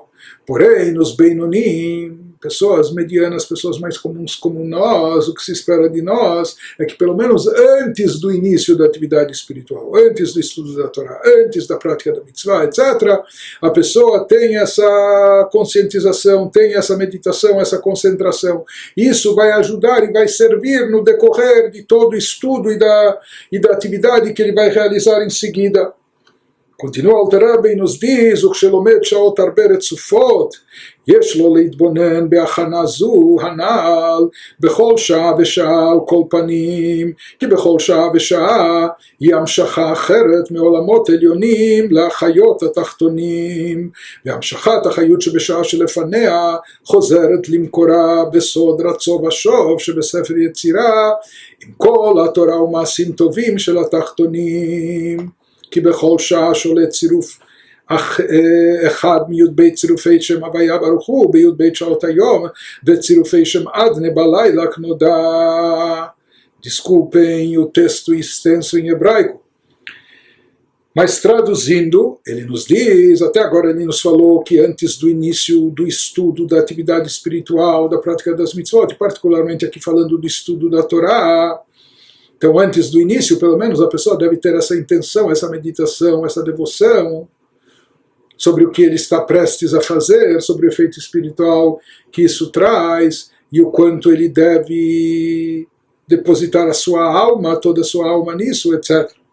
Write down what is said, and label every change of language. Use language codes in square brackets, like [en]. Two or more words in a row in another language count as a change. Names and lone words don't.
[pt] Porém, nos Beinonim, pessoas medianas, pessoas mais comuns como nós, o que se espera de nós é que pelo menos antes do início da atividade espiritual, antes do estudo da Torá, antes da prática da mitzvah, etc., a pessoa tem essa conscientização, tem essa meditação, essa concentração. Isso vai ajudar e vai servir no decorrer de todo o estudo e da atividade que ele vai realizar em seguida. Continua o Alter Rebbe e nos diz, [he] וכשלומד שעות הרבה רצופות, יש לו להתבונן בהכנה זו הנ"ל בכל שעה ושעה על כל פנים, כי בכל שעה ושעה היא המשכה אחרת מעולמות עליונים לחיות התחתונים, והמשכת החיות שבשעה שלפניה חוזרת למקורה בסוד רצו ושוב שבספר יצירה, עם כל התורה ומעשים טובים של התחתונים. כי בכל שעה שולט צירוף אחד מי"ב צירופי שם הוויה ברוך הוא, בי"ב שעות היום, וצירופי שם אדנה בלילה כנודע. [pt] Desculpem o texto extenso em hebraico. Mas traduzindo, ele nos diz, até agora ele nos falou que antes do início do estudo da atividade espiritual, da prática das mitzvot, particularmente aqui falando do estudo da Torá, então, antes do início, pelo menos, a pessoa deve ter essa intenção, essa meditação, essa devoção sobre o que ele está prestes a fazer, sobre o efeito espiritual que isso traz e o quanto ele deve depositar a sua alma, toda a sua alma nisso, etc.